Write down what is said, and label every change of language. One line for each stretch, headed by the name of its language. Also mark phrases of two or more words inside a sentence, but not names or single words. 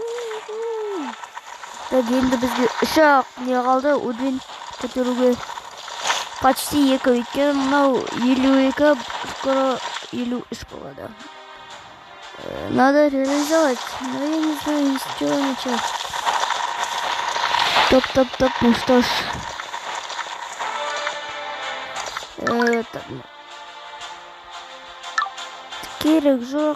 Kazakh: Так, енді бізге үш-ақ не қалды уровень көтеруге. Почти екі, өйткені мынау 52, скоро 53 болады.
Russian: Надо реализовать. Но я не знаю, из чего начать. Топ, ну что ж. Так.
Kazakh: керек жоқ.